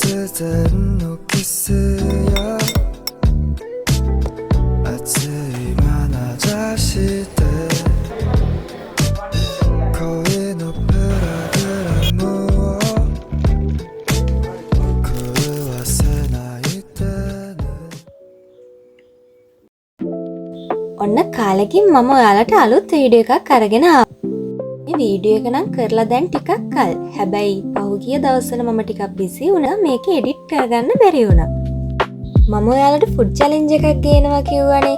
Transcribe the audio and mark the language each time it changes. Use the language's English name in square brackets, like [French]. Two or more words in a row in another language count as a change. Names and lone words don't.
[Japanese] 然のキスや熱い眼差しで恋のプログラムを狂わせないでね [Sinhala] ඔන්න කාලෙකින් මම ඔයාලට අලුත් වීඩියෝ එකක් අරගෙන ආවා. මේ වීඩියෝ එක නම් කරලා දැන් ටිකක් කල්. හැබැයි පහුගිය දවස්වල මම ටිකක් බිසි වුණා. මේක එඩිට් කරගන්න බැරි වුණා. මම ඔයාලට [English] food challenge [Sinhala] එකක් ගේනවා කිව්වනේ.